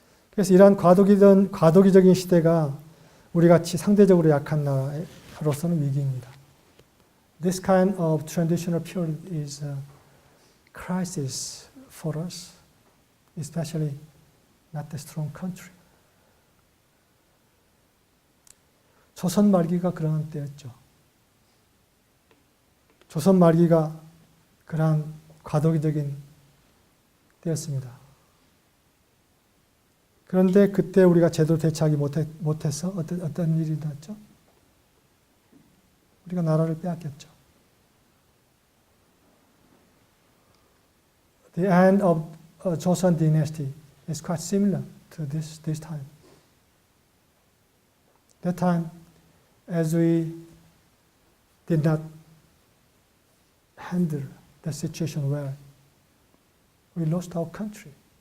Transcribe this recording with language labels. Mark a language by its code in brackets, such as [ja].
[ko] 그래서 이러한 과도기적인 시대가 우리 같이 상대적으로 약한 나라로서는 위기입니다. [en] This kind of transitional period is a crisis for us, especially not the strong country. [ko] 조선 말기가 그러한 때였죠. 조선 말기가 그러한 과도기적인 때였습니다. 그런데 그때 우리가 제대로 대처하지 못해서 어떤 일이 났죠? 우리가 나라를 빼앗겼죠. [en] The end of Joseon dynasty is quite similar to this time. That time, as we did not handle the situation well, we lost our country.